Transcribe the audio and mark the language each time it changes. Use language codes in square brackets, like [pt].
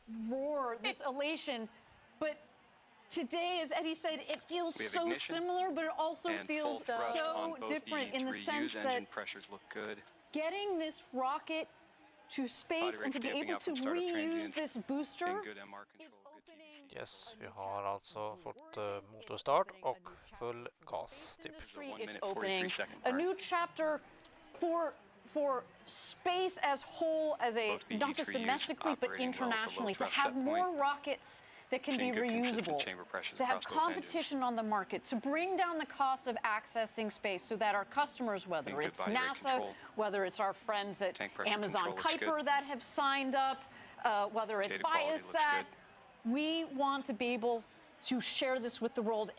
[en] Roar, this elation, but today, as Eddie said, it feels so similar, but it also feels so different in the sense that getting this rocket to space and to be able to reuse this booster is opening. [sv] Yes, vi har alltså fått motorstart och full gas typ. [en] It's opening a new chapter for space as whole, as not just domestically but internationally, to have more rockets that can be reusable, to have competition on the market, to bring down the cost of accessing space so that our customers, whether it's NASA, whether it's our friends at Amazon Kuiper that have signed up, whether it's Viasat, we want to be able to share this with the world.